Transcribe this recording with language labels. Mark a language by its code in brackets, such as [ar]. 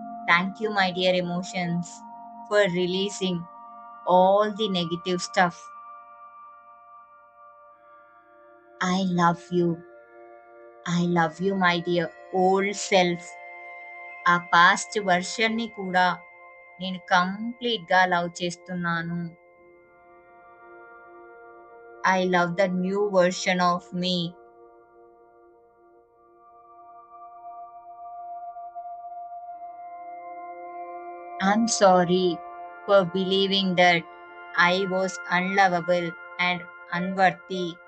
[en] Thank you, my dear emotions, for releasing all the negative stuff. I love you. I love you, my dear old self. [te] ఆ past వర్షన్ని కూడా నేను కంప్లీట్గా love చేస్తున్నాను. [en] I love the new version of me. I'm sorry for believing that I was unlovable and unworthy.